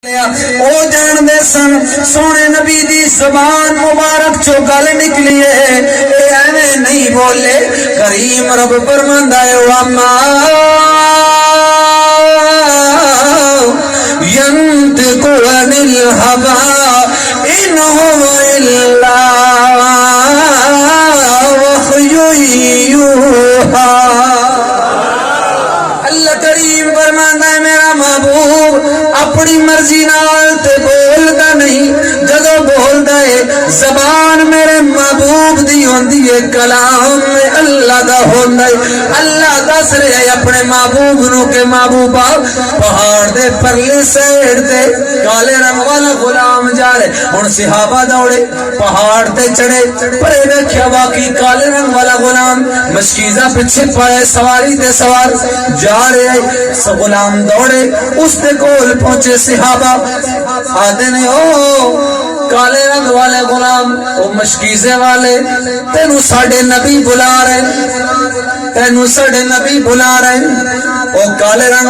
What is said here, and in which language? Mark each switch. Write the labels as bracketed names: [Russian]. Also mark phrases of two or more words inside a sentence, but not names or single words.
[Punjabi] او جان دے سن سونے نبی دی زبان مبارک چو گل نکلی ہے اے ایویں نہیں بولے کریم رب فرماندا ہے [Arabic] وما ينطق عن الهوى إن هو إلا وحي يوحى [Punjabi] اللہ کریم فرماندا ہے میرا محبوب اپنی مرضی نال تے بولدا نہیں جدوں بولدا ہے زبان میرے محبوب دی ہوندی ہے کلام اللہ دا ہوندا ہے اللہ دس رہا ہے اپنے محبوب نو کہ محبوبا پہاڑ دے پرلے سائیڈ تے کالے رنگ والا غلام جا رہے ہن صحابہ دوڑے پہاڑ تے چڑھے پرے ویکھیا واقعی کالے رنگ والا غلام مشکیزہ پیچھے پائے سواری تے سوار جا رہے غلام دوڑے اس دے کول پہنچے صحابہ آدھے نے او کالے رنگ والے غلام او مشکیزے والے تینو ساڑھے نبی بلا رہے تینو ساڑھے نبی بلا رہے او کالے رنگ